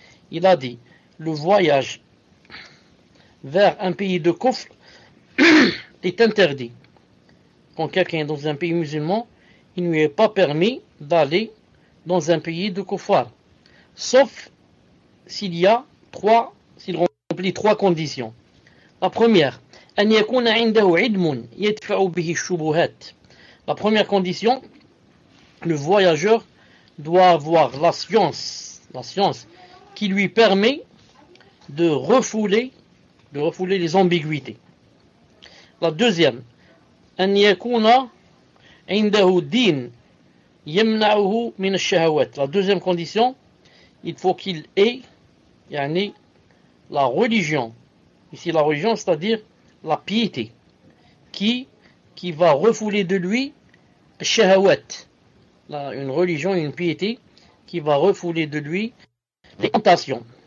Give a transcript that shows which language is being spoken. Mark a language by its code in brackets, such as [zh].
[fr] Il a dit le voyage vers un pays de kufr est interdit. Quand quelqu'un est dans un pays musulman, il ne lui est pas permis d'aller dans un pays de kufar. Sauf s'il y a trois, s'il remplit trois conditions. La première, [ar] أن يكون عنده علم يدفع به الشبهات. [fr] La première condition, le voyageur doit avoir la science qui lui permet de refouler les ambiguïtés. La deuxième, [ar] أن يكون عنده دين يمنعه من الشهوات. [fr] La deuxième condition, il faut qu'il ait, yani, la religion. Ici, la religion, c'est-à-dire la piété, qui va refouler de lui الشهوات. Là, une religion, une piété, qui va refouler de lui les tentations.